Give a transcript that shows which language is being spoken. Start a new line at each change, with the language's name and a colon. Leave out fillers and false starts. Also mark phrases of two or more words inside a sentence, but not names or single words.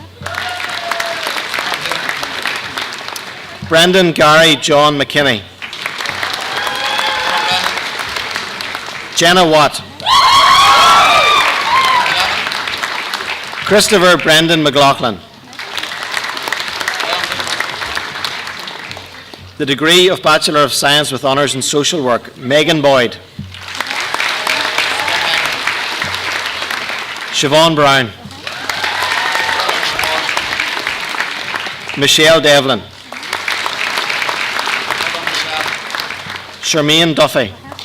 English: Brendan Gary John McKinney. Jenna Watt. Christopher Brendan McLaughlin. The degree of Bachelor of Science with Honours in Social Work, Megan Boyd. Siobhan Brown. Michelle Devlin. Charmaine Duffy.